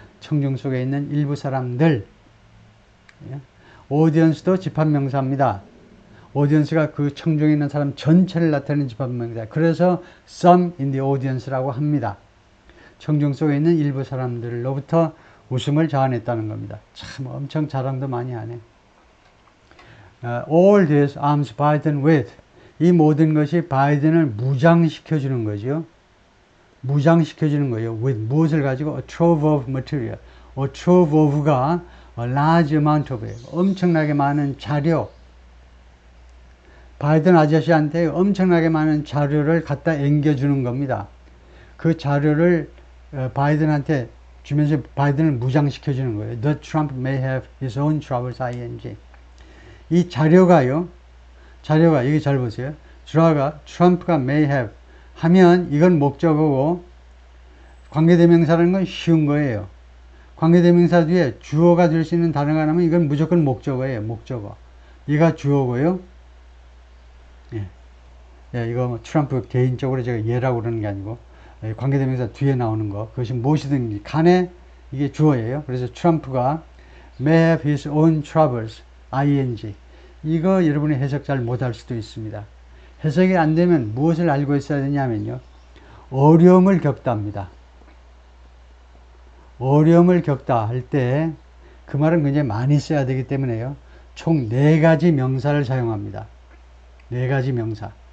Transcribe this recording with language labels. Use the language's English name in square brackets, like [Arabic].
[Korean] 청중 속에 있는 일부 사람들. audience도 집합명사입니다. audience가 그 청중에 있는 사람 전체를 나타내는 집합명사. 그래서 [English] some in the audience [Korean] 라고 합니다. 청중 속에 있는 일부 사람들로부터 웃음을 자아냈다는 겁니다. 참 엄청 자랑도 많이 하네. [English] All this arms Biden with. [Korean] 이 모든 것이 바이든을 무장시켜주는 거죠. 무장시켜주는 거예요. [English] with [Korean] 무엇을 가지고? [English] A trove of material. A trove of가 a large amount of. [Korean] 엄청나게 많은 자료. 바이든 아저씨한테 엄청나게 많은 자료를 갖다 앵겨주는 겁니다. 그 자료를 바이든한테 주면서 바이든을 무장시켜주는 거예요. [English] The Trump may have his own troubles, ing. [Korean] 이 자료가 여기 잘 보세요. 트럼프가 [English] may have [Korean] 하면 이건 목적어고, 관계대명사라는 건 쉬운 거예요. 관계대명사 뒤에 주어가 될 수 있는 단어가 나오면 이건 무조건 목적어예요. 목적어. 얘가 주어고요. 이거 트럼프 개인적으로 제가 얘라고 그러는 게 아니고, 관계대명사 뒤에 나오는 거, 그것이 무엇이든 간에 이게 주어예요. 그래서 트럼프가 [English] may have his own troubles, ing. [Korean] 이거 여러분이 해석 잘 못할 수도 있습니다. 해석이 안 되면 무엇을 알고 있어야 되냐면요, 어려움을 겪다입니다. 어려움을 겪다 할 때 그 말은 굉장히 많이 써야 되기 때문에요, 총 4가지 명사를 사용합니다. 4가지 명사.